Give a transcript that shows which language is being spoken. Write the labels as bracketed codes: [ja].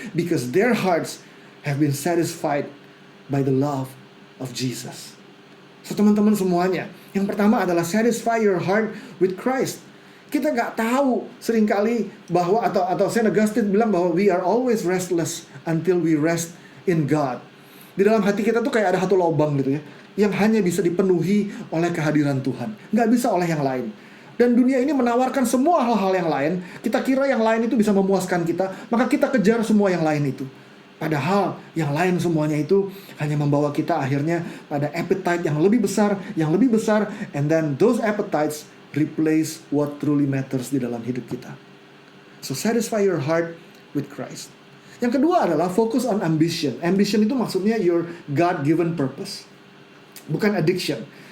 [en] Because their hearts have been satisfied by the love of Jesus. So [id] teman-teman semuanya, yang pertama adalah [en] satisfy your heart with Christ. [id] Kita nggak tahu seringkali bahwa, atau Saint Augustine bilang bahwa [en] we are always restless until we rest in God. [id] Di dalam hati kita tuh kayak ada satu lubang gitu ya, yang hanya bisa dipenuhi oleh kehadiran Tuhan, nggak bisa oleh yang lain. Dan dunia ini menawarkan semua hal-hal yang lain. Kita kira yang lain itu bisa memuaskan kita, maka kita kejar semua yang lain itu. Padahal yang lain semuanya itu hanya membawa kita akhirnya pada appetite yang lebih besar, [en] and then those appetites replace what truly matters [id] di dalam hidup kita. [en] So satisfy your heart with Christ. [id] Yang kedua adalah [en] focus on ambition. Ambition [id] itu maksudnya [en] your God-given purpose, [id] bukan [en] addiction.